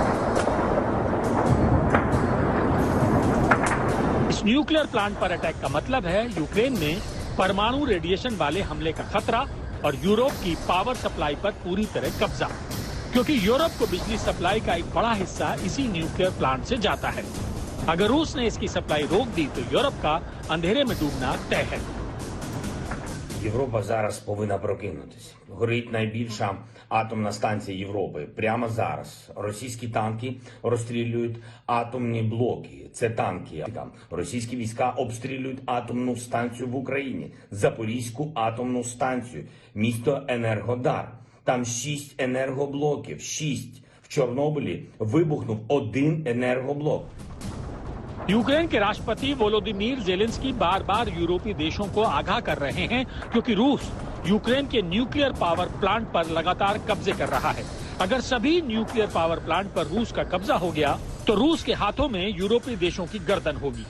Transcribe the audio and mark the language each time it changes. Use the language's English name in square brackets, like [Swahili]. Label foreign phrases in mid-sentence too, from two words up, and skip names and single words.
[Hindi] इस [English] nuclear plant [Hindi] पर अटैक का मतलब है यूक्रेन में परमाणु रेडिएशन वाले हमले का खतरा और यूरोप की [English] power supply [Hindi] पर पूरी तरह कब्जा, क्योंकि यूरोप को बिजली सप्लाई का एक बड़ा हिस्सा इसी [English] nuclear plant [Hindi] से जाता है। अगर रूस ने इसकी सप्लाई रोक दी तो यूरोप का अंधेरे में डूबना तय है। [Ukrainian] Європа зараз повинна прокинутися. Горить найбільша атомна станція Європи. Прямо зараз російські танки розстрілюють атомні блоки. Це танки. Російські війська обстрілюють атомну станцію в Україні. Запорізьку атомну станцію. Місто Енергодар. Там 6 енергоблоків. 6. В Чорнобилі вибухнув 1 енергоблок. [Hindi] यूक्रेन के राष्ट्रपति वोलोदिमीर ज़ेलेंस्की बार बार यूरोपीय देशों को आगाह कर रहे हैं, क्योंकि रूस यूक्रेन के [English] nuclear power plant [Hindi] पर लगातार कब्जे कर रहा है। अगर सभी [English] nuclear power plant [Hindi] पर रूस का कब्जा हो गया तो रूस के हाथों में यूरोपीय देशों की गर्दन होगी।